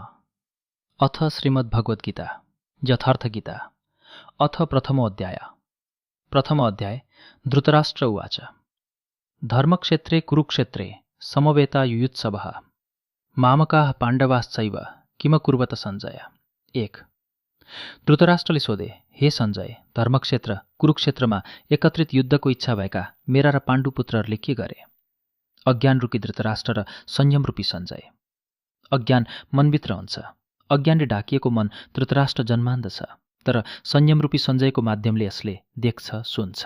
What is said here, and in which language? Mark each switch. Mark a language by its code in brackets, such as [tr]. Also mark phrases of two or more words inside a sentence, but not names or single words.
[sa] अथ श्रीमद्भगवद्गीता यथार्थ गीता अथ प्रथम अध्याय धृतराष्ट्र उवाच धर्मक्षेत्रे कुरुक्षेत्रे समवेता युयुत्सवः मामकाः पाण्डवाश्चैव किमकुर्वत सञ्जय। [ne] 1 धृतराष्ट्रले सोधे, हे सञ्जय, धर्मक्षेत्र कुरुक्षेत्रमा एकत्रित युद्धको इच्छा भएका मेरा र पाण्डु पुत्रहरूले के गरे? अज्ञान रूपी धृतराष्ट्र र संयम रूपी सञ्जय। अज्ञान मनभित्र हुन्छ। अज्ञानले ढाकिएको मन धृतराष्ट्र जन्मान्दछ, तर संयम रूपी सञ्जयको माध्यमले यसले देख्छ, सुन्छ।